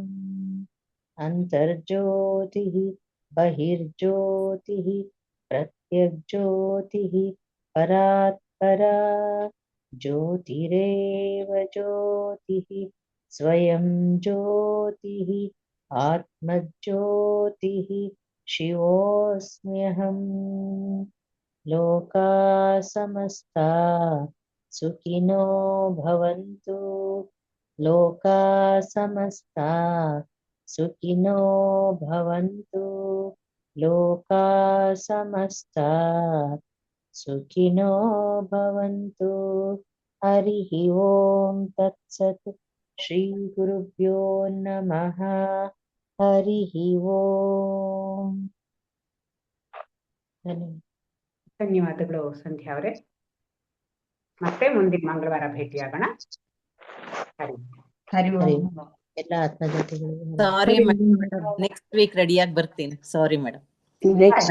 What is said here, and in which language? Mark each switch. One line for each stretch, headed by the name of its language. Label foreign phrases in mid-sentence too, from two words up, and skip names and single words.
Sanskrit: ಅಂತರ್ಜ್ಯೋತಿ ಬಹಿರ್ಜ್ಯೋತಿ ಪ್ರತ್ಯಗ್ಜ್ಯೋತಿ ಪರಾತ್ಪರ. ಜ್ಯೋತಿರೇವ ಜ್ಯೋತಿ ಸ್ವಯಂ ಜ್ಯೋತಿ ಆತ್ಮಜ್ಯೋತಿ ಶಿವೋಸ್ಮ್ಯಹಂ. ಲೋಕಾ ಸಮಸ್ತಾ ಸುಖಿನೋ ಭವಂತು. ಲೋಕಾ ಸಮಸ್ತಾ ಸುಖಿನೋ ಭವಂತು. ಲೋಕಾ ಸಮಸ್ತಾ ಸುಖಿನೋ ಭವಂತು. ಹರಿ ಓಂ ತತ್ಸತ್. ಶ್ರೀ ಗುರುಭ್ಯೋ ನಮಃ. ಹರಿ ಓಂ.
Kannada: ಧನ್ಯವಾದಗಳು ಸಂಧ್ಯಾ ಅವರೇ. ಮತ್ತೆ ಮುಂದಿನ ಮಂಗಳವಾರ ಭೇಟಿಯಾಗೋಣ.
Sanskrit: ಹರಿ ಹರಿ ಹರಿ ಓಂ.
Kannada: ಎಲ್ಲ ಆತ್ಮಜ್ಯೋತಿಗಳು.
English: sorry madam, next week
Kannada: ರೆಡಿಯಾಗಿ ಬರ್ತೀನಿ.
English: sorry madam.